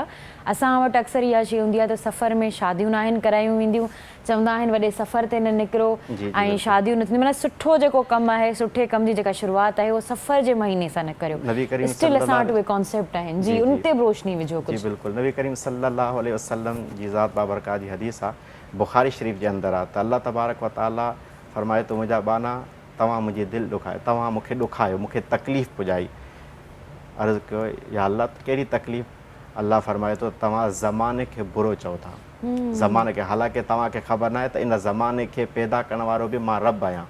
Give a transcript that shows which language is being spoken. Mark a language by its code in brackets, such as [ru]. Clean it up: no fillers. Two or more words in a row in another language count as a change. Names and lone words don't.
[sd] असां वटि अक्सर इहा शइ हूंदी आहे त सफ़र में शादियूं न आहिनि करायूं वेंदियूं, चवंदा आहिनि वॾे सफ़र ते न निकिरो ऐं शादियूं न थींदियूं, माना सुठो जेको कमु आहे सुठे कम जी जेका शुरूआति आहे उहो सफ़र जे महीने सां न करियो। नबी करीम स्टिल असां वटि उहे कॉन्सेप्ट आहिनि जी, उन ते बि रोशनी विझो जी कुझु। बिल्कुलु, नबी करीम [ar] صلى الله عليه وسلم [sd] जी ज़ात बाबरकात जी हदीस आहे, बुखारी शरीफ़ जे अंदरि आहे त [ar] الله تبارك وتعالى [sd] फरमाए थो मुंहिंजा बाना तव्हां मुंहिंजी दिलि ॾुखायो, तव्हां मूंखे ॾुखायो, मूंखे तकलीफ़ पुॼाई। अर्ज़ु कयो या अल्लाह कहिड़ी तकलीफ़? अल्लाह फरमाए थो तव्हां ज़माने खे बुरो चओ था, ज़माने खे, हालांकि तव्हांखे ख़बर न आहे त इन ज़माने खे पैदा करण वारो बि मां रब आहियां।